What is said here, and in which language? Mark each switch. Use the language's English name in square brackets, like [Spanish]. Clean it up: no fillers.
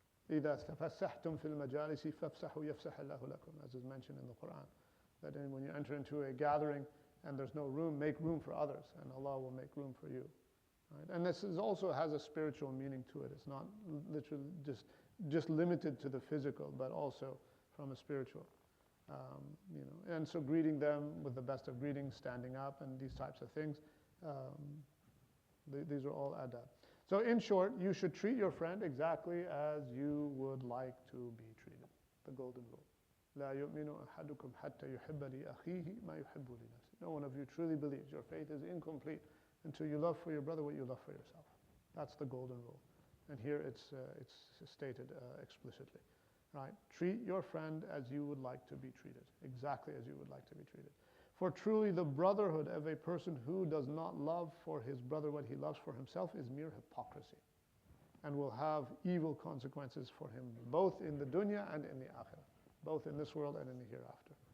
[Arabic] إِذَا تَفَسَّحْتُمْ فِي الْمَجَالِسِ فَافْسَحُوا يَفْسَحِ اللَّهُ لَكُمْ, [English] as is mentioned in the Quran. That when you enter into a gathering and there's no room, make room for others, and Allah will make room for you. Right? And this also has a spiritual meaning to it. It's not literally just limited to the physical, but also from a spiritual. You know, and so greeting them with the best of greetings, standing up, and these types of things, these are all adab. So in short, you should treat your friend exactly as you would like to be treated. The golden rule. [Arabic] لا يؤمن أحدكم حتى يحب لأخيه ما يحب لنفسه. [English] No one of you truly believes. Your faith is incomplete until you love for your brother what you love for yourself. That's the golden rule. And here it's stated explicitly. Right? Treat your friend as you would like to be treated, exactly as you would like to be treated. For truly the brotherhood of a person who does not love for his brother what he loves for himself is mere hypocrisy, and will have evil consequences for him, both in the dunya and in the akhirah, both in this world and in the hereafter.